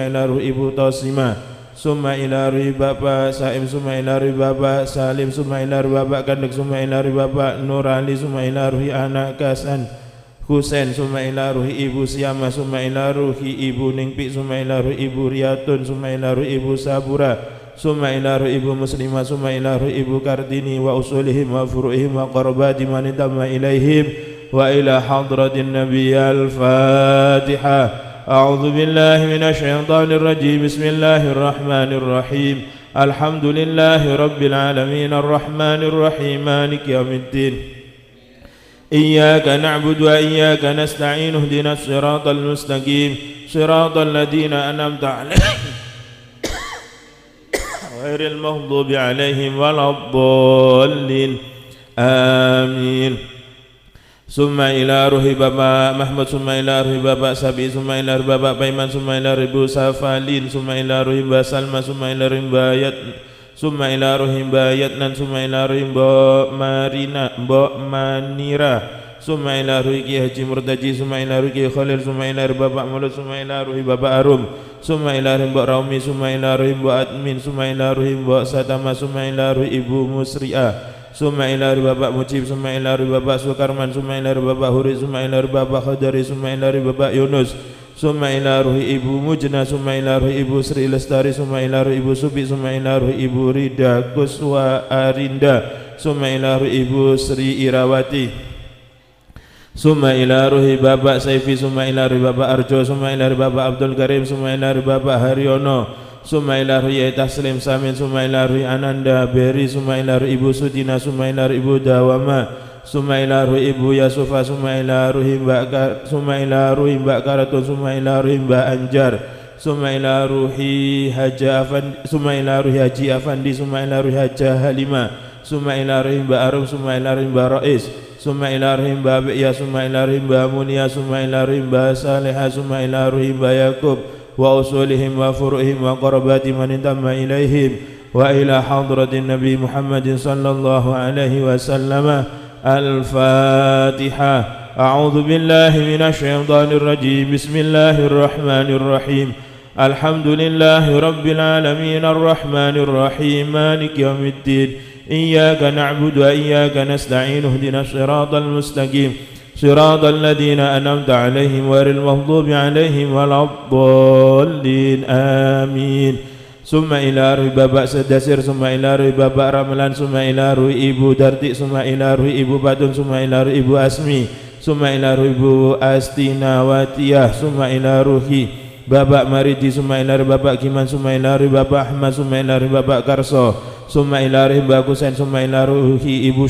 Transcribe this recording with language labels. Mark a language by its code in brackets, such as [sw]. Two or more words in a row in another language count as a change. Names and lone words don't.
[ar] إلى روح Ibu Tausima، ثم إلى روح Bapak Saim، ثم إلى روح Bapak Salim، ثم إلى روح Bapak Kandek، ثم إلى روح Bapak Nurali، ثم إلى روح Anak Kasan Husain، ثم إلى روح Ibu Siama، ثم إلى روح Ibu Ningpi، ثم إلى روح Ibu Riyatun، ثم إلى روح Ibu Sabura، ثم إلى روح Ibu Muslimah، ثم إلى روح Ibu Kartini وأصولهم وفروعهم وقرابة من تم إليهم وإلى حضرة النبي الفاتحة. أعوذ بالله من الشيطان الرجيم. بسم الله الرحمن الرحيم. الحمد لله رب العالمين الرحمن الرحيم مالك يوم الدين. إياك نعبد وإياك نستعين اهدنا الصراط المستقيم صراط الذين أنعمت عليهم غير المغضوب عليهم ولا الضالين. Amin. Summa ila ruhi Bapak Mahmud, summa ila ruhi Bapak Sabi, summa ila ruhi Bapak Paiman, summa ila ruhi Ibu Safalin, summa ila ruhi Mbak Salma, summa ila ruhi Mbak Yat, summa ila ruhi Mbak Yatnan, summa ila ruhi Mbak Manira, summa ila ruhi Ki Haji Murtaji, summa ila ruhi Ki Khalil, summa ila ruhi Bapak Mulut, summa ila ruhi Bapak Arum, summa ila ruhi Mbak Raumi, summa ila ruhi Mbak Admin, summa ila ruhi Mbak Satama, summa ila ruhi Ibu Musri'ah, summa ila ruhi Bapak Mujib, summa ila ruhi Bapak Sukarman, summa ila ruhi Bapak Huri, summa ila ruhi Bapak Khadari, summa ila ruhi Bapak Yunus, summa ila ruhi Ibu Mujna, summa ila ruhi Ibu Sri Lestari, summa ila ruhi Ibu Subi, summa ila ruhi Ibu Rida Kuswa Arinda, summa ila ruhi Ibu Sri Irawati, summa ila ruhi Bapak Saifi, summa ila ruhi Bapak Arjo, summa ila ruhi Bapak Abdul Karim, summa ila ruhi Bapak Haryono, summa ila ruhi Taslim Samin, summa ila ruhi Ananda Beri, summa ila ruhi Ibu Sudina, summa ila ruhi Ibu Dawama, summa ila ruhi Ibu Yasufa, summa ila ruhi Mbak Karatun, summa ila ruhi Mbak Anjar, ثم إلى روح Haji Afandi، ثم إلى روح Haja Halima، ثم إلى روح Mbak Arum، ثم إلى روح Mbak Rais، ثم إلى روح Mbak Biya، ثم إلى روح Mbak Munia، ثم إلى روح Mbak Saleha، ثم إلى روح Mbak Yakub وأصولهم وفروعهم وقرابة من انتمى إليهم وإلى حضرة النبي محمد صلى الله عليه وسلم. Al-Fatiha. أعوذ بالله من الشيطان الرجيم. بسم الله الرحمن الرحيم. الحمد لله رب العالمين الرحمن الرحيم مالك يوم الدين. إياك نعبد وإياك نستعين اهدنا الصراط المستقيم صراط الذين أنعمت عليهم غير المغضوب عليهم ولا الضالين. Amin. Summa ila ruhi Bapak Sedasir, summa ila ruhi Bapak Ramalan, summa ila ruhi Ibu Darti, summa ila ruhi Ibu Patun, summa ila ruhi Ibu Asmi, summa ila ruhi Ibu Astinawatiyah, summa ila ruhi Bapak Maridi, summa ila ruhi Bapak Kiman, summa ila ruhi Bapak Ahmad, summa ila ruhi Bapak Karso, summa ila ruhi Mbak Kusen, summa ila ruhi Ibu